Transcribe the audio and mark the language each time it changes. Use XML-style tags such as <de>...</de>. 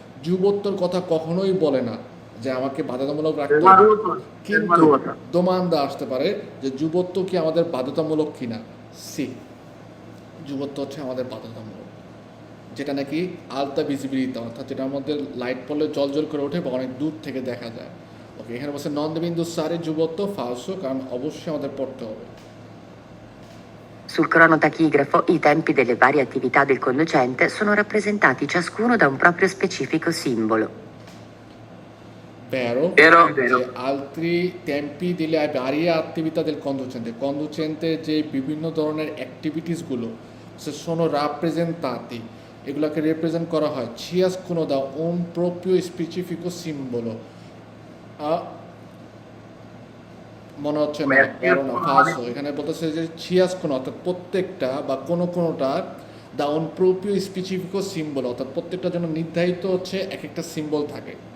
<bn>যুবত্বর কথা কখনোই বলে না যে আমাকে বাধ্যতামূলক রাখতে হবে, কিন্তু দোমান্দা আসতে পারে যে যুবত্ব কি আমাদের বাধ্যতামূলক কিনা। সি, যুবত্ব হচ্ছে আমাদের বাধ্যতামূলক, যেটা নাকি আলতা ভিজিবিলিটি, অর্থাৎ যেটার মধ্যে লাইট পড়লে জল জল করে ওঠে বা অনেক দূর থেকে দেখা যায়। ওকে, এখানে বলছে নন্দেবিন্দু সারে যুবত্ব ফালসো, কারণ অবশ্যই আমাদের পড়তে হবে।</bn> <it>Sul cronotachigrafo i tempi delle varie attività del conducente sono rappresentati ciascuno da un proprio specifico simbolo. Vero, Vero. যে altri tempi delle varie attività del conducente, conducente</it> <bn>যে বিভিন্ন ধরনের অ্যাক্টিভিটিসগুলো সে</bn> <it>sono rappresentati,</it> <bn>এগুলোকে রিপ্রেজেন্ট করা হয়</bn> <it>ciascuno da un proprio specifico simbolo।</it> <bn>মনে হচ্ছে না, বড় না, ফালসো। এখানে বলতেছে যে ciascuno অর্থাৎ প্রত্যেকটা বা কোনোটার দা</bn> <it>un proprio specifico simbolo,</it> <bn>অর্থাৎ প্রত্যেকটার জন্য নির্ধারিত হচ্ছে এক একটা সিম্বল থাকে।</bn>